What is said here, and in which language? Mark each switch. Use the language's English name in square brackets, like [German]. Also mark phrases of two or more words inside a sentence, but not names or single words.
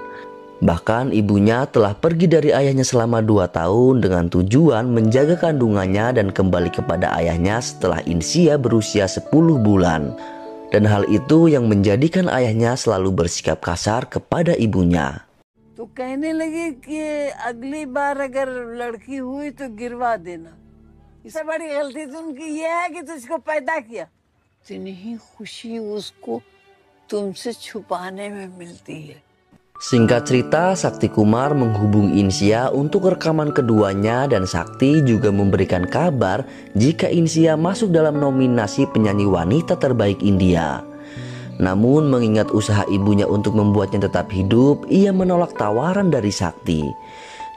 [Indonesian] Bahkan ibunya telah pergi dari ayahnya selama 2 tahun dengan tujuan menjaga kandungannya dan kembali kepada ayahnya setelah Insia berusia 10 bulan. Dan hal itu yang menjadikan ayahnya selalu bersikap kasar kepada ibunya. [Hindi] तो कहने लगे कि अगली बार अगर लड़की हुई तो गिरवा देना। इससे बड़ी गलती तो उनकी ये है कि तुझको पैदा किया। इतनी खुशी उसको तुमसे छुपाने में मिलती है। [Indonesian] Singkat cerita, Sakti Kumar menghubungi Insia untuk rekaman keduanya dan Sakti juga memberikan kabar jika Insia masuk dalam nominasi penyanyi wanita terbaik India. Namun mengingat usaha ibunya untuk membuatnya tetap hidup, ia menolak tawaran dari Sakti.